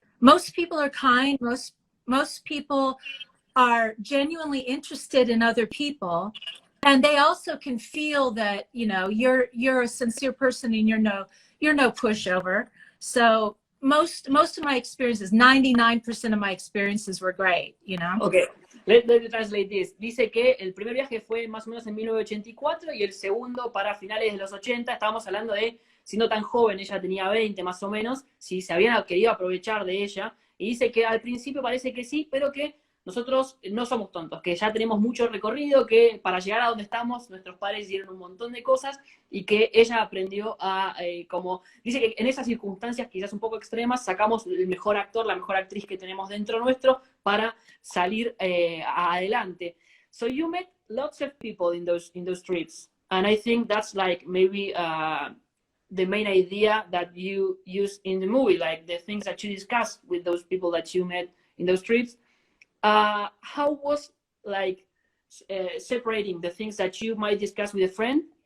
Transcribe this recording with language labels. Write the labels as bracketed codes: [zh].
[en] Most people are kind. Most people are genuinely interested in other people. And they also can feel that, you know, you're a sincere person and you're no pushover. So most of my experiences, 99% of my experiences were great, you know. Okay, let me translate this. [es] Dice que el primer viaje fue más o menos en 1984 y el segundo para finales de los 80. Estábamos hablando de, siendo tan joven, ella tenía 20 más o menos, si se habían querido aprovechar de ella. Y dice que al principio parece que sí, pero que nosotros no somos tontos, que ya tenemos mucho recorrido, que para llegar a donde estamos, nuestros padres hicieron un montón de cosas y que ella aprendió a, como, dice que en esas circunstancias quizás un poco extremas, sacamos el mejor actor, la mejor actriz que tenemos dentro nuestro para salir adelante. [en] So you met lots of people in those trips, and I think that's like maybe the main idea that you use in the movie, like the things that you discussed with those people that you met in those trips. How was like separating the things that you might discuss with a friend